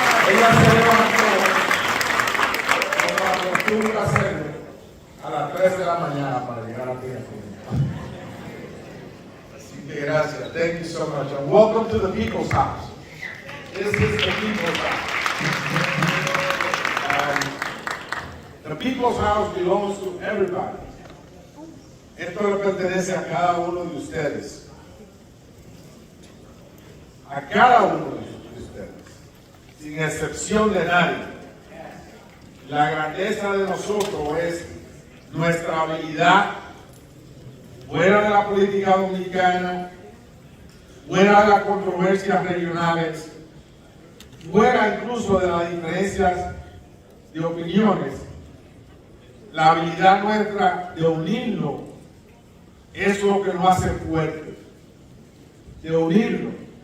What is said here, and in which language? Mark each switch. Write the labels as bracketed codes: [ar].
[es] Ella se levantó, como acostumbra hacerlo, a las 3 de la mañana para llegar aquí a Colombia. Así que gracias. [en] Thank you so much. And welcome to the People's House. This is the People's House. The People's House belongs to everybody. [es] Esto le pertenece a cada uno de ustedes. A cada uno de ustedes. Sin excepción de nadie. La grandeza de nosotros es nuestra habilidad, fuera de la política dominicana, fuera de las controversias regionales, fuera incluso de las diferencias de opiniones, la habilidad nuestra de unirnos es lo que nos hace fuertes, de unirnos.